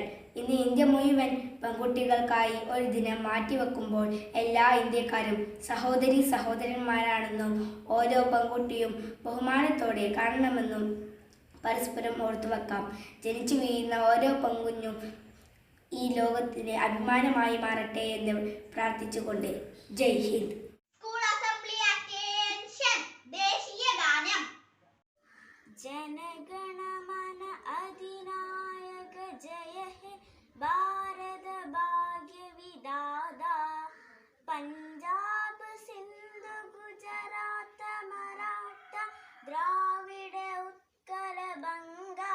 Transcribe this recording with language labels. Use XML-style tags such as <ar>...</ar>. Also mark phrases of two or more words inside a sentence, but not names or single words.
<ml>ഇന്ന് ഇന്ത്യ മുഴുവൻ പെൺകുട്ടികൾക്കായി ഒരു ദിനം മാറ്റിവെക്കുമ്പോൾ എല്ലാ ഇന്ത്യക്കാരും സഹോദരി സഹോദരന്മാരാണെന്നും ഓരോ പെൺകുട്ടിയും ബഹുമാനത്തോടെ കാണണമെന്നും പരസ്പരം ഓർത്തുവെക്കാം. ജനിച്ചു വീഴുന്ന ഓരോ പെൺകുഞ്ഞും ഈ ലോകത്തിന് അഭിമാനമായി മാറട്ടെ എന്ന് പ്രാർത്ഥിച്ചുകൊണ്ട് ജയ് ഹിന്ദ്.</ml> <en>school assembly attention.</en> <ml>ദേശീയ ഗാനം.</ml> <bn>জনগণমন অধিনায়ক জয় হে ভারত ভাগ্য বিধাতা. পঞ্জাব সিন্ধ গুজরাট মরাঠা দ্রাবিড় উৎকল বঙ্গ.</bn>